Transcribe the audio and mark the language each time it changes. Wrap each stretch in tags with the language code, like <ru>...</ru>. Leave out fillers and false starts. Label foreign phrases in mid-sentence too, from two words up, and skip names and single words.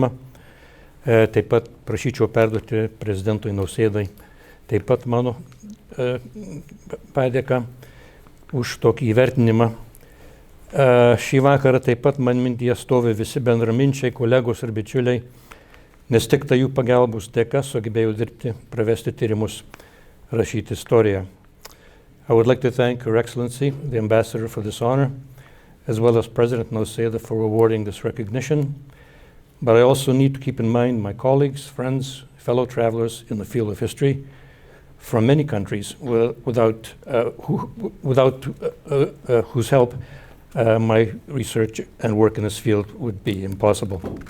<lt>Taip pat prašyčiau perduoti prezidentui Nausėdai taip pat mano padėka už tokį įvertinimą. Šį vakarą taip pat man mintyje stovi visi bendraminčiai, kolegos ir bičiuliai, nes tik tai jų pagalbos dėka sugebėjau dirbti, pravesti tyrimus, rašyti istoriją.</lt> <en>I would like to thank Her Excellency, the Ambassador, for this honor, as well as President Nausėda for awarding this recognition. But I also need to keep in mind my colleagues, friends, fellow travelers in the field of history from many countries without whose help my research and work in this field would be impossible.</en>